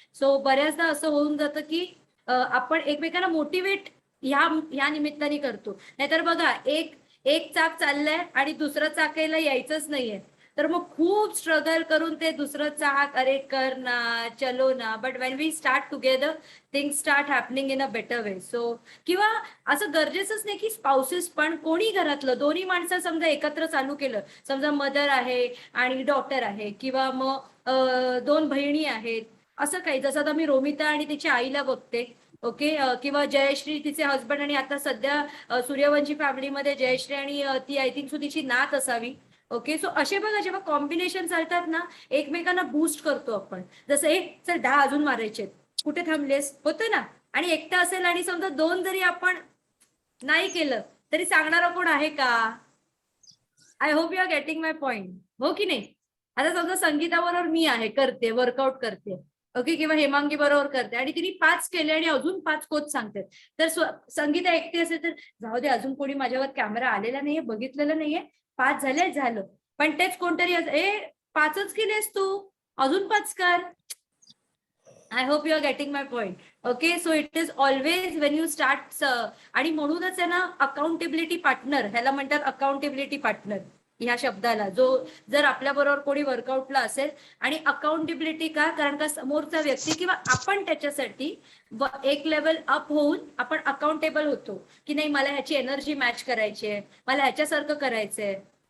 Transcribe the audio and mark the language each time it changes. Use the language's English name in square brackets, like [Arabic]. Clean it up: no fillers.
[Marathi] So बऱ्याचदा असं होऊन जातं की आपण एकमेकांना मोटिवेट ह्या निमित्ताने करतो. नाहीतर बघा, एक एक चाक चाललंय आणि दुसरं चाकायला यायचंच नाहीये, तर मग खूप स्ट्रगल करून ते दुसरं चाक, अरे कर ना, [Hindi] चलो ना. [English] But when we start together, things start happening in a better way. [Marathi] So किंवा असं गरजेचंच नाही की स्पाउसेस, पण कोणी घरातलं दोन्ही माणसं समजा एकत्र चालू केलं, समजा मदर आहे आणि डॉटर आहे, किंवा मग 2 बहिणी आहेत, असं काही. जसं आता मी रोमिता आणि तिच्या आईला बघते. ओके, किंवा जयश्री तिचे हसबंड, आणि आता सध्या सूर्यवंशी फॅमिलीमध्ये जयश्री आणि ती [English] I think so [Marathi] तिची नात असावी. ओके, सो असे बघा, जेव्हा कॉम्बिनेशन चालतात ना, एकमेकांना बूस्ट करतो आपण. जसं एक चल 10 अजून मारायचे, कुठे थांबलेस, होतं ना. आणि एकटा असेल आणि समजा 2 जरी आपण नाही केलं तरी सांगणारं कोण आहे का? [English] I hope you are getting my point, [Marathi] हो की नाही? आता समजा संगीताबरोबर मी आहे, करते, वर्कआउट करते, ओके, किंवा हेमांगी बरोबर करते आणि तिने 5 केले आणि अजून 5 कोच सांगते, तर संगीता एकटी असेल तर जाऊ दे, अजून कोणी माझ्यावर कॅमेरा आलेला नाहीये, बघितलेलं नाहीये, 5 झाले, झालं. पण तेच कोणतरी 5च केलेस तू, अजून 5 कर. [English] I hope you are getting my point. Okay, so it is always when you start. [Marathi] आणि म्हणूनच आहे ना, अकाउंटेबिलिटी पार्टनर, ह्याला म्हणतात अकाउंटेबिलिटी पार्टनर ह्या शब्दाला. जो जर आपल्या बरोबर कोणी वर्कआउटला असेल, आणि अकाउंटेबिलिटी का, कारण का समोरचा व्यक्ती किंवा आपण त्याच्यासाठी एक लेवल अप होऊन आपण अकाउंटेबल होतो की नाही, मला ह्याची एनर्जी मॅच करायची आहे, मला ह्याच्यासारखं करायचंय.